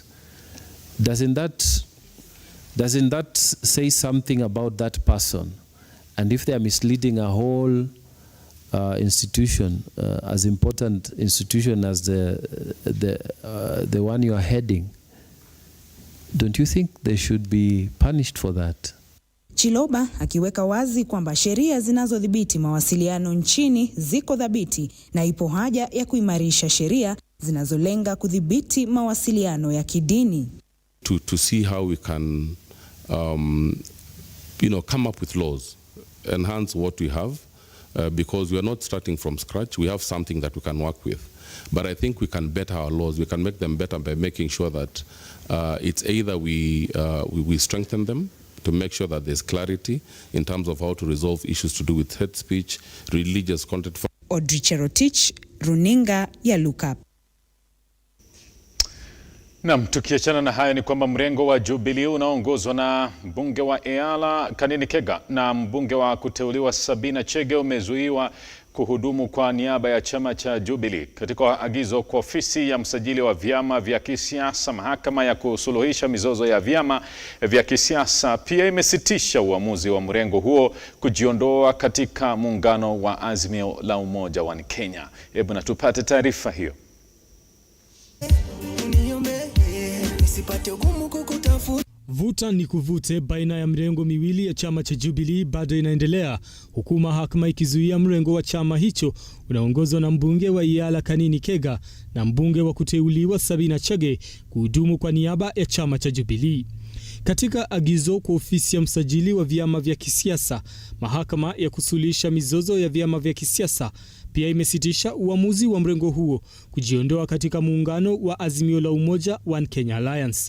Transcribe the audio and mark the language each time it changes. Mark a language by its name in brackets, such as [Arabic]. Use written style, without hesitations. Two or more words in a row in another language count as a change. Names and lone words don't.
[English] Doesn't that say something about that person? And if they are misleading a whole institution, as important institution as the one you are heading, don't you think they should be punished for that? [Swahili] Chiloba akiweka wazi kwamba sheria zinazodhibiti mawasiliano nchini ziko dhabiti na ipo haja ya kuimarisha sheria zinazolenga kudhibiti mawasiliano ya kidini. [English] To see how we can come up with laws, enhance what we have, because we are not starting from scratch. We have something that we can work with. But I think we can better our laws. We can make them better by making sure that it's either we strengthen them to make sure that there's clarity in terms of how to resolve issues to do with hate speech, religious content. [Swahili] Audrey Cherotich, Runinga ya Lookup. Naam, tukiachana na hayo ni kwamba mrengo wa Jubilee unaongozwa na mbunge wa Eala Kanini Kega na mbunge wa kuteuliwa Sabina Chege umezuiwa kuhudumu kwa niaba ya chama cha Jubilee. Katika agizo kwa ofisi ya msajili wa vyama vya kisiasa, mahakama ya kusuluhisha mizozo ya vyama vya kisiasa pia imesitisha uamuzi wa mrengo huo kujiondoa katika muungano wa Azimio la Umoja wa Kenya. Hebu na tupate taarifa hiyo. Vuta ni kuvute baina ya mrengo miwili ya chama cha Jubilee bado inaendelea, huku mahakama ikizuia mrengo wa chama hicho unaongozwa na mbunge wa Eala Kanini Kega na mbunge wa kuteuliwa Sabina Chege kuhudumu kwa niaba ya chama cha Jubilee. Katika agizo kwa ofisi ya msajili wa vyama vya kisiasa, mahakama ya kusuluhisha mizozo ya vyama vya kisiasa pia imesitisha uamuzi wa mrengo huo kujiondoa katika muungano wa Azimio la Umoja wa Kenya Alliance.